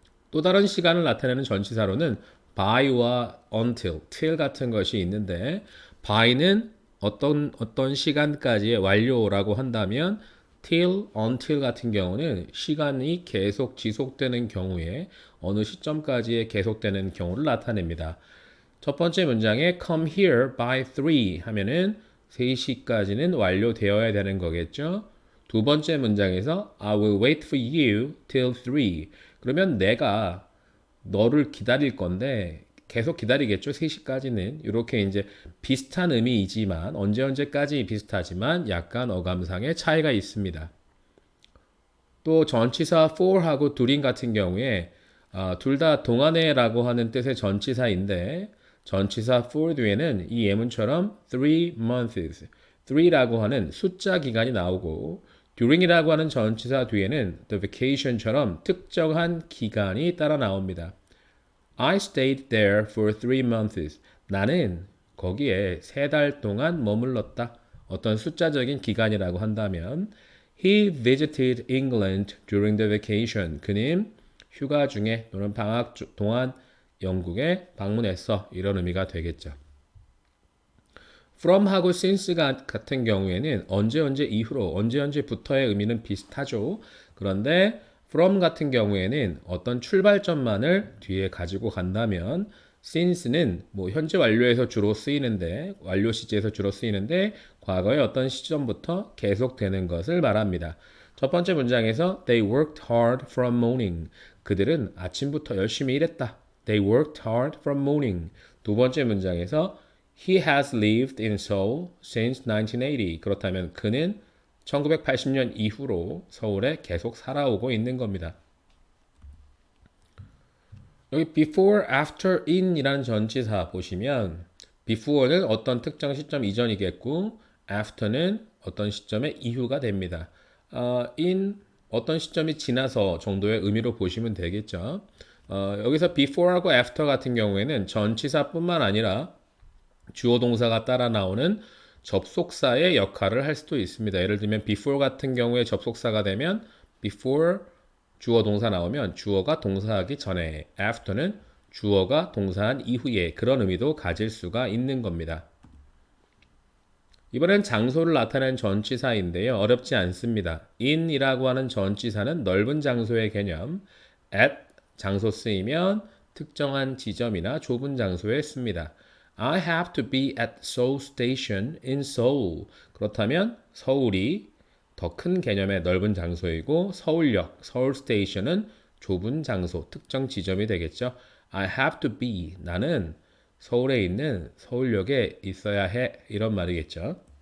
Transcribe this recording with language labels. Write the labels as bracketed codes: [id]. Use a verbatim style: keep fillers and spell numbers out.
[ko] 또 다른 시간을 나타내는 전치사로는 by와 until, till 같은 것이 있는데 by는 어떤 어떤 시간까지의 완료라고 한다면 till, until 같은 경우는 시간이 계속 지속되는 경우에 어느 시점까지의 계속되는 경우를 나타냅니다. 첫 번째 문장에 [en] come here by three [ko] 하면은 세 시까지는 완료되어야 되는 거겠죠. 두 번째 문장에서 [en] I will wait for you till three. [ko] 그러면 내가 너를 기다릴 건데 계속 기다리겠죠. 세 시까지는. 이렇게 이제 비슷한 의미이지만 언제 언제까지 비슷하지만 약간 어감상의 차이가 있습니다. 또 전치사 사하고 둘인 같은 경우에 아, 둘 다 동안에라고 하는 뜻의 전치사인데 전치사 사 뒤에는 이 예문처럼 [en] three months, [ko] three라고 하는 숫자 기간이 나오고 during이라고 하는 전치사 뒤에는 the vacation처럼 특정한 기간이 따라 나옵니다. [en] I stayed there for three months. [ko] 나는 거기에 세 달 동안 머물렀다. 어떤 숫자적인 기간이라고 한다면 [en] He visited England during the vacation. [ko] 그는 휴가 중에 또는 방학 동안 영국에 방문했어. 이런 의미가 되겠죠. from하고 since 같은 경우에는 언제 언제 이후로, 언제 언제부터의 의미는 비슷하죠. 그런데 from 같은 경우에는 어떤 출발점만을 뒤에 가지고 간다면 since는 뭐 현재 완료에서 주로 쓰이는데, 완료 시제에서 주로 쓰이는데 과거의 어떤 시점부터 계속되는 것을 말합니다. 첫 번째 문장에서 [en] They worked hard from morning. [ko] 그들은 아침부터 열심히 일했다. [en] They worked hard from morning. [ko] 두 번째 문장에서 [en] He has lived in Seoul since nineteen eighty. [ko] 그렇다면 그는 천구백팔십 년 이후로 서울에 계속 살아오고 있는 겁니다. 여기 before, after, in 이라는 전치사 보시면 before는 어떤 특정 시점 이전이겠고 after는 어떤 시점의 이후가 됩니다. 어, in 어떤 시점이 지나서 정도의 의미로 보시면 되겠죠. 어, 여기서 before하고 after 같은 경우에는 전치사뿐만 아니라 주어 동사가 따라 나오는 접속사의 역할을 할 수도 있습니다. 예를 들면 before 같은 경우에 접속사가 되면 before 주어 동사 나오면 주어가 동사하기 전에, after는 주어가 동사한 이후에, 그런 의미도 가질 수가 있는 겁니다. 이번엔 장소를 나타낸 전치사인데요. 어렵지 않습니다. in이라고 하는 전치사는 넓은 장소의 개념, at 장소 쓰이면 특정한 지점이나 좁은 장소에 씁니다. [en] I have to be at Seoul Station in Seoul. [ko] 그렇다면 서울이 더 큰 개념의 넓은 장소이고 서울역, 서울 스테이션은 좁은 장소, 특정 지점이 되겠죠. [en] I have to be. [ko] 나는 서울에 있는 서울역에 있어야 해. 이런 말이겠죠.